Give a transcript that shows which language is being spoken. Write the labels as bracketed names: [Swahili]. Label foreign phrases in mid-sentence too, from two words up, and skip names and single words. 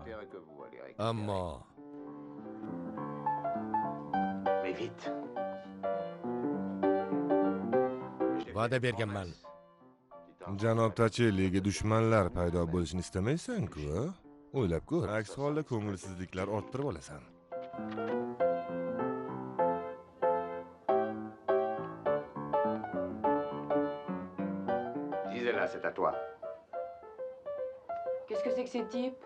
[Uzbek] ammo va'da berganman. Janob Takelliga dushmanlar paydo bo'lishini istamaysan-ku? O'ylab ko'r. Aks holda ko'ngilsizliklar orttirib olasan. [French] Disais-la, c'est à toi. Qu'est-ce que c'est que ces types?